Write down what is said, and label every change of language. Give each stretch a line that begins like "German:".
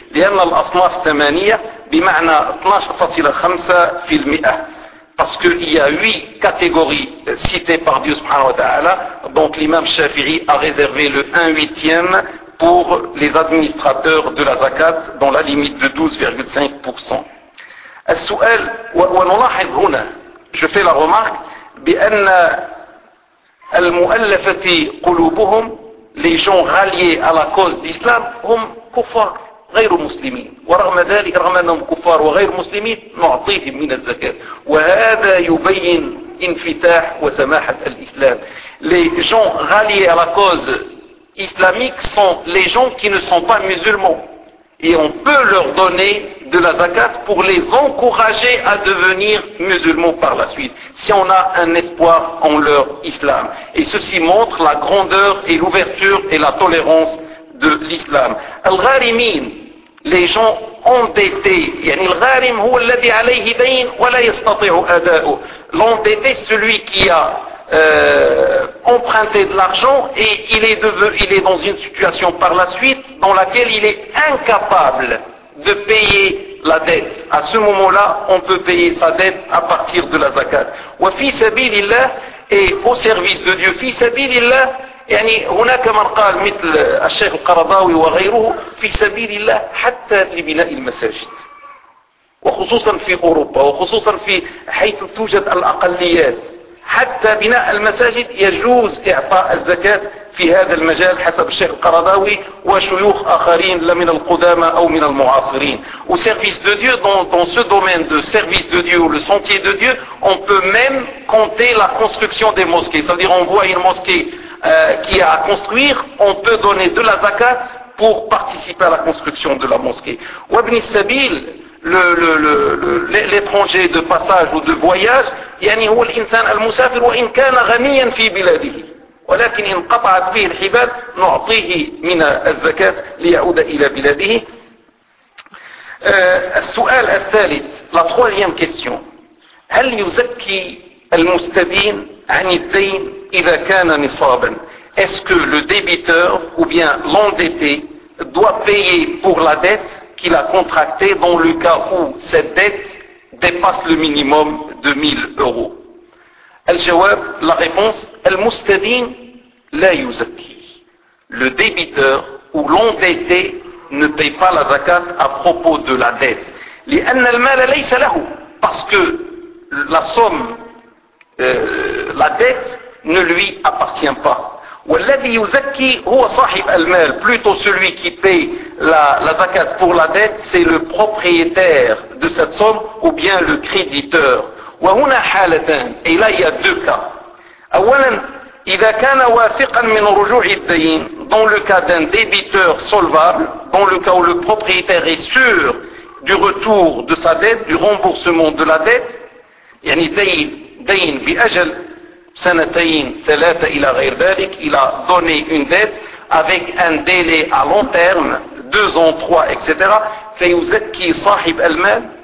Arabic: Li'anna al-asnaf thamaniya bima'na 12.5 fil mi'ah.
French: Parce qu'il y a 8 catégories citées par Dieu subhanahu wa ta'ala, donc l'imam al-Shafi'i a réservé le 1/8 pour les administrateurs de la zakat dans la limite de 12.5%.
Arabic: السؤال ونلاحظ هنا
French: je fais la remarque
Arabic: بأن المؤلفة قلوبهم
French: les gens ralliés à la cause d'Islam
Arabic: هم كفار غير مسلمين ورغم ذلك رغم أنهم كفار وغير مسلمين نعطيهم من الزكاة وهذا يبين انفتاح وسماحة الإسلام.
French: Les gens ralliés à la cause islamique sont les gens qui ne sont pas musulmans et on peut leur donner de la zakat pour les encourager à devenir musulmans par la suite, si on a un espoir en leur islam. Et ceci montre la grandeur et l'ouverture et la tolérance de l'islam. Al-gharimin, les gens endettés.
Arabic: يعني الغارم هو الذي عليه دين ولا يستطيع أداؤه.
French: L'endetté, celui qui a emprunté de l'argent et il est dans une situation par la suite dans laquelle il est incapable de payer la dette. À ce moment-là, on peut payer sa dette à partir de la zakat.
Arabic: Wa fi sabilillah,
French: et au service de Dieu.
Arabic: Fi sabilillah, yani هناك من قال مثل الشيخ القرضاوي وغيره في سبيل الله حتى لبناء المساجد وخصوصا في أوروبا وخصوصا في حيث توجد الأقليات حتى بناء المساجد يجوز إعطاء الزكاة في هذا المجال حسب الشيخ القرضاوي وشيوخ آخرين لمن القدامى أو من المعاصرين.
French: Au service de Dieu, dans ce domaine de service de Dieu ou le sentier de Dieu, on peut même compter la construction des mosquées. C'est-à-dire, on voit une mosquée qui est à construire, on peut donner de la zakat pour participer à la construction de la mosquée.
Arabic: Ou Ibn Sabil,
French: l'étranger de passage ou de voyage,
Arabic: يعني هو الإنسان المسافر وإن كان غنيا في بلاده ولكن إن قطعت به الحبال نعطيه من الزكاة ليعود إلى بلاده. السؤال الثالث
French: la troisième question,
Arabic: هل يزكي المستدين عن الدين إذا كان نصابا؟
French: Est-ce que le débiteur ou bien l'endetté doit payer pour la dette qu'il a contracté dans le cas où cette dette dépasse le minimum de 1000 euros.
Arabic: Al-Jawab,
French: la réponse,
Arabic: Al-Mustadin la yuzaki.
French: Le débiteur ou l'endetté ne paye pas la zakat à propos de la dette.
Arabic: لأن المال ليس له.
French: Parce que la somme, la dette, ne lui appartient pas.
Arabic: والذي يزكي هو صاحب المال.
French: Plutôt celui qui paye la zakat pour la dette, c'est le propriétaire de cette somme ou bien le créditeur.
Arabic: وهنا حالتان.
French: Et là, il y a deux cas.
Arabic: أولا, إذا كان وافقا من رجوع الدين,
French: dans le cas d'un débiteur solvable, dans le cas où le propriétaire est sûr du retour de sa dette, du remboursement de la dette,
Arabic: يعني دين بأجل سنتين ثلاثة إلى غير ذلك,
French: il a donné une dette avec un délai à long terme, 2 ans, 3, etc.
Arabic: فيزكي صاحب المال